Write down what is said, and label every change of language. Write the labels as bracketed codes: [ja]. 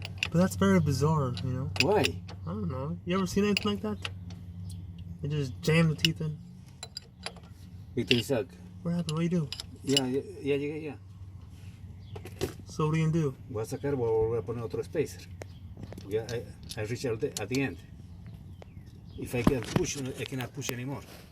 [en] But that's very bizarre, you know? Why? I don't know. You ever seen anything like that? They just jam the teeth in. [es] Víctor Isaac. [en] What happened? What do you do? [es] Ya llegué ya. [en] So what are you gonna do? [es] Voy a sacar, voy a volver a poner otro [en] spacer. Yeah, I reached at the end. If I can push, I cannot push anymore.